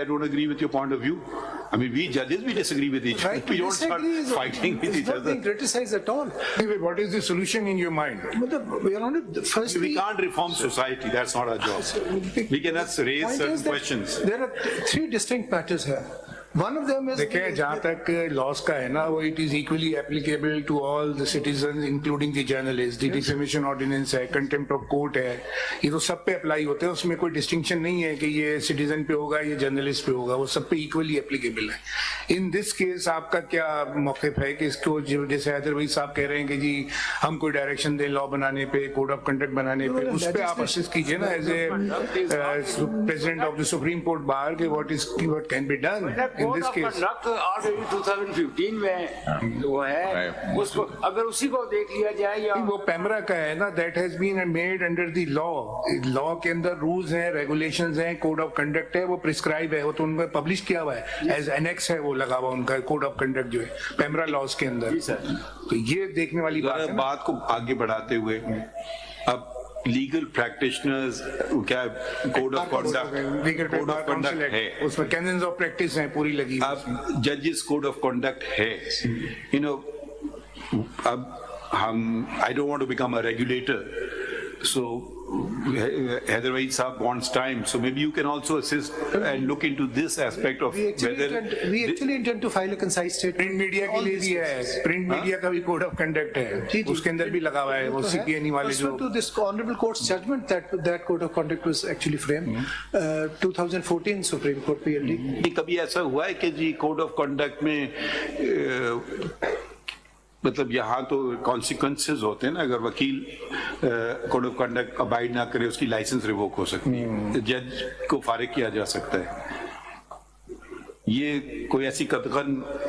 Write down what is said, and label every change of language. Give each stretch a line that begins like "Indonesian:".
English: I don't agree with your point of view. I mean, we judges, we disagree with each other. Right, We don't start fighting with each It's not other. being criticized at all. Anyway, what is the solution in your mind? We are on it. Firstly, We can't reform society, that's not our job. We can just raise point certain is that questions. There are three distinct matters here. One of them is
Hindi: देखिए जहाँ तक loss का है ना वो it is equally applicable to all the citizens including the journalist the defamation ordinance है contempt of court है ये तो सब पे अप्लाई होते हैं उसमें कोई डिस्टिंक्शन नहीं है कि ये सिटीजन पे होगा ये जर्नलिस्ट पे होगा वो सब पे इक्वली एप्लीकेबल है इन दिस केस आपका क्या मौक़िफ़ है कि इसको जैसे हैदर भाई साहब कह रहे हैं कि जी हम कोई डायरेक्शन दें लॉ बनाने पे कोड ऑफ कंडक्ट बनाने पे उस पर आप असिस्ट कीजिए ना as a president of the supreme court bar के what can be done
English: in this case.
Hindi: Already 2015 में वो है उसको अगर उसी को देख लिया जाए या वो पैमरा का है ना that has been made under the law के अंदर रूल्स हैं रेगुलेशंस हैं कोड ऑफ कंडक्ट है वो प्रिस्क्राइब है वो तो उनका पब्लिश किया हुआ है एज एनेक्स है वो लगा हुआ उनका कोड ऑफ कंडक्ट जो है पैमरा लॉज के अंदर तो ये देखने वाली बात है बात को आगे बढ़ाते हुए अब लीगल प्रैक्टिशनर्स क्या कोड ऑफ लीगल कॉन्डक्ट है, उसमें कैनन्स ऑफ प्रैक्टिस हैं पूरी लगी हुई। अब जजेस कोड ऑफ कॉन्डक्ट है, यू नो, अब हम I don't want to become a regulator,
English: so Hyderabad Saab wants time, so maybe you can also assist and look into this aspect of We actually intend to file a concise statement.
Hindi: Print media के लिए भी है, print media का भी code of conduct है, उसके अंदर भी लगा हुआ है वो CPNE वाले जो।
English: Pursuant to this honorable court's judgment that code of conduct was actually framed, 2014 Supreme Court PLD.
Hindi: कभी ऐसा हुआ है कि जी कोड ऑफ कंडक्ट में मतलब यहाँ तो कॉन्सिक्वेंसेस होते हैं ना, अगर वकील कोड ऑफ कंडक्ट अबाइड ना करे उसकी लाइसेंस रिवोक हो सकती है, जज को फारिग किया जा सकता है, ये कोई ऐसी कतगन